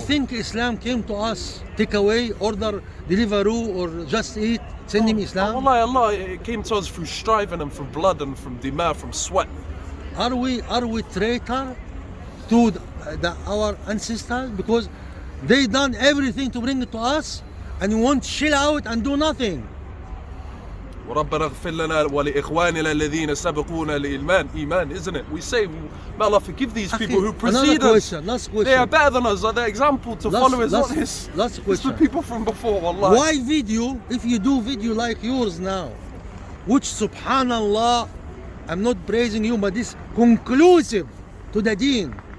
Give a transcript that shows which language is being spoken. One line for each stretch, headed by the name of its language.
English: think Islam came to us, take away, order, Deliveroo, or just eat, send him Islam? Wallahi, Allah, it came to us through striving and from blood and from dima, from sweat. Are we traitor to our ancestors because they done everything to bring it to us, and you want to chill out and do nothing?
Arabic: وربنا اغفر لنا ولإخواننا الذين سبقونا للإيمان.
English: Iman, isn't it? We say, may Allah forgive these people who precede us. Last question. They are better than us. The example to follow is not this. Last It's question. the people from before. Wallahi. Why video, if you do video like yours now, which subhanallah, I'm not praising you, but this conclusive to the deen.